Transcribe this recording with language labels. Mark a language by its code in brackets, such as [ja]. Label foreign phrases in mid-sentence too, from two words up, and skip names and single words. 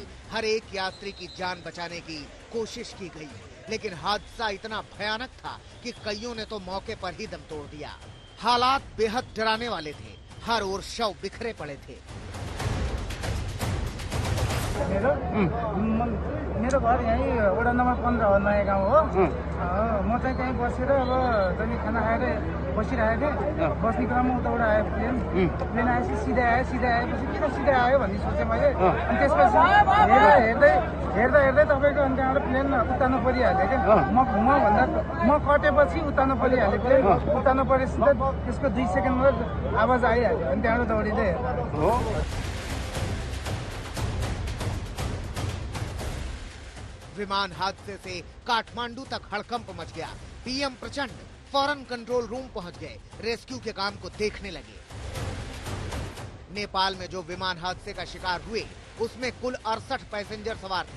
[hi] हर एक यात्री की जान बचाने की कोशिश की गई, लेकिन हादसा इतना भयानक था कि कईयों ने तो मौके पर ही दम तोड़ दिया। हालात बेहद डराने वाले थे। हर ओर शव बिखरे पड़े थे। [ne] मेरो घर यहीं वडा नम्बर 15 हो, नयाँ गाउँ हो। म चाहिँ त्यहीँ बसेर अब जहिले खाना खाएर बसिरहेको थिएँ। बस्ने क्रममा उताबाट आयो प्लेन आएपछि सिधै आएपछि किन सिधै आयो भन्ने सोचेँ मैले। अनि त्यसपछि हेर्दै तपाईँको अनि त्यहाँबाट प्लेन उतार्नु परिहाल्यो क्या। म कटेपछि उतार्नु परिहाल्यो प्लेन। उतार्नु परेपछि त्यसको 2 सेकेन्डमा आवाज आइहाल्यो। अनि त्यहाँबाट दौडिँदै हेर्दा [hi] विमान हादसे से काठमांडू तक हड़कंप मच गया। पीएम प्रचंड फौरन कंट्रोल रूम पहुंच गए। रेस्क्यू के काम को देखने लगे। नेपाल में जो विमान हादसे का शिकार हुए उसमें कुल 68 पैसेंजर सवार थे।